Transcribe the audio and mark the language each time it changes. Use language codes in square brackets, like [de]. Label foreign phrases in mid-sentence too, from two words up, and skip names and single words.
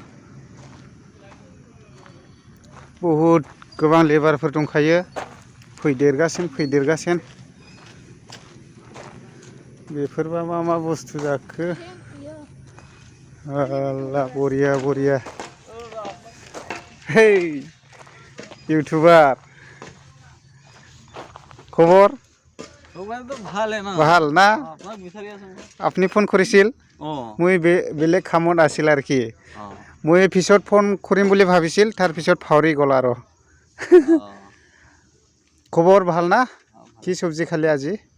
[brx] बहुद गोबां लेबारफोर दंखायो, फैदेरगासिनो। बेफोरबा मा बुस्थु जाखो? बरिया। हे यूट्यूबर, [as] খবৰ? তো ভাল না? ভাল না? আপোনাক বিচাৰি আছো। আপুনি ফোন কৰিছিল? মই বেলেগ কামত আছিল আৰু কি। মই পিছত ফোন কৰিম বুলি ভাবিছিল, তাৰ পিছত ফাউৰি গ'ল আৰু। খবৰ ভাল না? কি চব্জি খালি আজি?